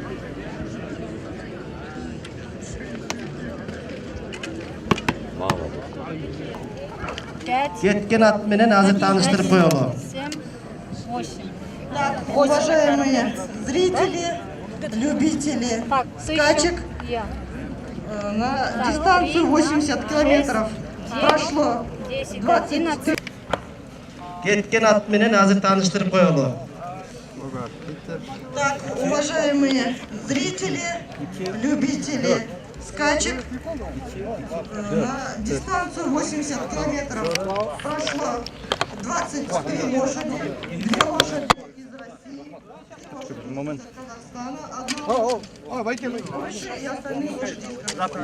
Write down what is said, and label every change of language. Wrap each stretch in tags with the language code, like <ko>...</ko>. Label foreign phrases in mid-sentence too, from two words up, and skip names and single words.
<ky>Кеткен ат менен азыр тааныштырып коелу.</ky> <ru>Уважаемые зрители, любители скачек, на дистанцию 80 километров прошло 23.</ru> <ky>Кеткен ат менен азыр тааныштырып коелу.</ky> <ru>Так, уважаемые зрители, любители скачек, на дистанцию 80 километров прошло 23 лошади, 2 лошади из России, из Казахстана, одна Польши и остальные лошади из Казахстана.</ru>